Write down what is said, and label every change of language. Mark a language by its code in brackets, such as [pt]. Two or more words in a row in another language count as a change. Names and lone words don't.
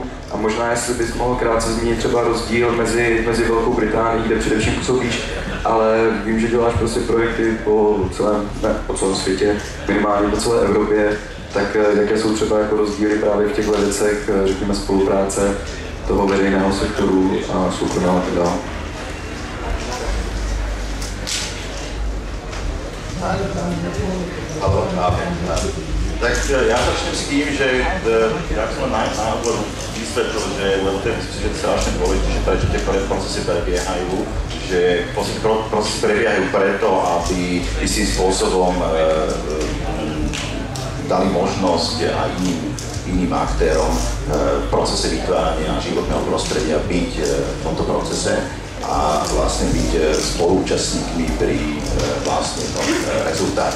[cs] a možná, jestli bys mohl krátce zmínit třeba rozdíl mezi Velkou Británií, kde především působíš, ale vím, že děláš prostě projekty po celém světě, minimálně po celé Evropě, tak jaké jsou třeba jako rozdíly právě v těchto věcech, řekněme, spolupráce toho veřejného sektoru a soukromého a tak dále. [sk] Tak ja začnem s tým, že ja som na úvod vysvetlil, že lebo to je myslím, že strašne dôležité, že prečo tie procesy prebiehajú, že v podstate procesy prebiehajú preto, aby istým spôsobom dali možnosť aj iným aktérom v procese vytvárania životného prostredia byť v tomto procese a vlastne byť spoluúčastníkmi pri vlastne tom rezultáte.